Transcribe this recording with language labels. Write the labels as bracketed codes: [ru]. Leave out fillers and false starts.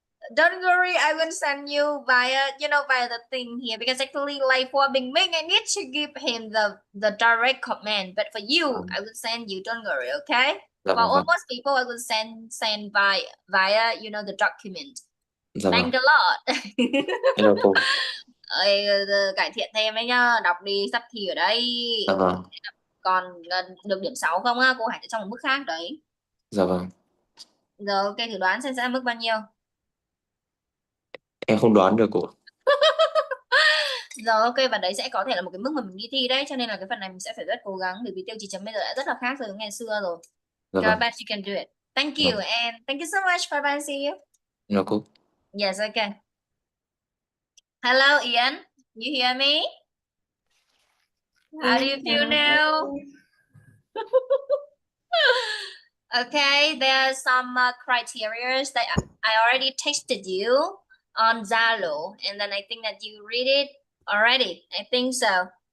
[en] Don't worry, I will send you via the thing here because actually like for Bing Bing, I need to give him the direct comment. But for you, I will send you. Don't worry, okay? [vi] Dạ [en] For [vi] vâng, vâng. [en] almost people, I will send via the document. [vi] Dạ vâng. [en] Thank a lot. Hello cô. [vi] Ơi, cải thiện thêm đấy nhá, đọc đi sắp thi ở đây. Dạ vâng. Còn được điểm 6 không á, cô Hải sẽ trong một mức khác đấy. Dạ vâng. Rồi ok, thử đoán xem sẽ mức bao nhiêu. Em không đoán được cô. Rồi ok, và đấy sẽ có thể là một cái mức mà mình đi thi đấy, cho nên là cái phần này mình sẽ phải rất cố gắng bởi vì tiêu chí chấm bây giờ đã rất là khác so với ngày xưa rồi. Dạ [en] Try [vi] vâng. [en] best you can do it. Thank you and thank you so much. Bye bye, see you. Hello cô. Yes, okay. Hello Ian, you hear me? How do you feel now? Okay, there are some criteria that I already texted you on Zalo, and then I think that you read it already. I think so.